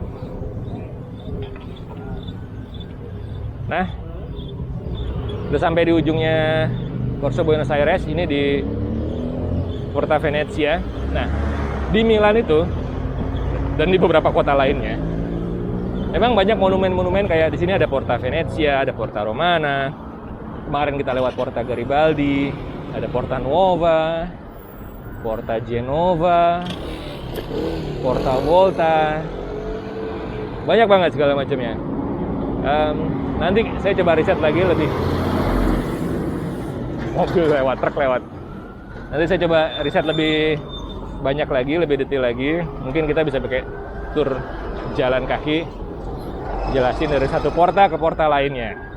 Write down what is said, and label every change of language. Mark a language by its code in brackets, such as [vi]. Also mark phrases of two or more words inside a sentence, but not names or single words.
[id] Nah, udah sampai di ujungnya Corso Buenos Aires, ini di Porta Venezia. Nah, di Milan itu dan di beberapa kota lainnya, memang banyak monumen-monumen kayak di sini ada Porta Venezia, ada Porta Romana. Kemarin kita lewat Porta Garibaldi, ada Porta Nuova, Porta Genova, Porta Volta. Banyak banget segala macamnya. Nanti saya coba riset lagi lebih. Mobil lewat, truk lewat. Nanti saya coba riset lebih banyak lagi, lebih detail lagi. Mungkin kita bisa pakai tur jalan kaki, jelasin dari satu porta ke porta lainnya.